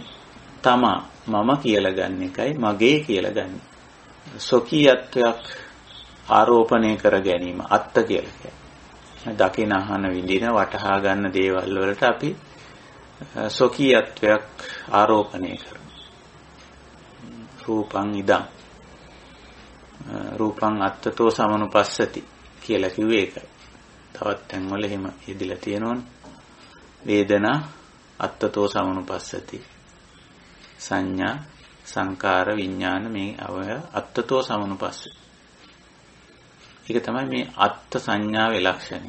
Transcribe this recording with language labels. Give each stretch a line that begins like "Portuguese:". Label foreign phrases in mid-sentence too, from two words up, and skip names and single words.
Sinhala: තමා මම කියලා ගන්න එකයි මගේ කියලා ගන්න. සොකීයත්වයක් ආරෝපණය කර ගැනීම අත්ත කියලා කියන්නේ. දකින අහන විඳින වටහා ගන්න දේවල් වලට අපි සොකීයත්වයක් ආරෝපණය කරනවා.
Pali: රූපං ඉදං රූපං අත්තතෝ සමනුපස්සති
Sinhala: කියලා කිව්වේ ඒකයි. තවත් තැන්වල එහෙම යෙදিলা තියෙනවනේ.
Pali: වේදනා අත්තතෝ සමනුපස්සති.
Sinhala: සංඥා සංකාර විඥාන මේ අවය
Pali: අත්තතෝ සමනුපස්සති.
Sinhala: ඒක තමයි මේ අත්ත් සංඥාවේ ලක්ෂණය.